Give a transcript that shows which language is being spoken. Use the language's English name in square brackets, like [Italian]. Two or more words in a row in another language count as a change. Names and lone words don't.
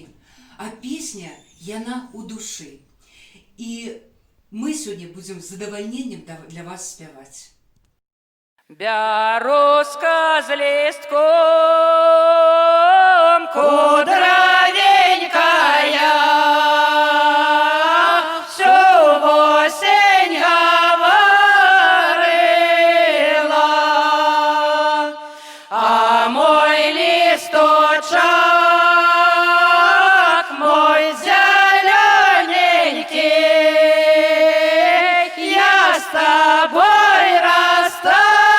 [Belarusian] А песня, яна у душы. І мы сёння будзем з задавальненнем для вас спяваць. Бярозка з лістком, кудравенькая, [Russian] всю осень говорила, а мой листочок, мой зелененький, я с тобой расстаюсь.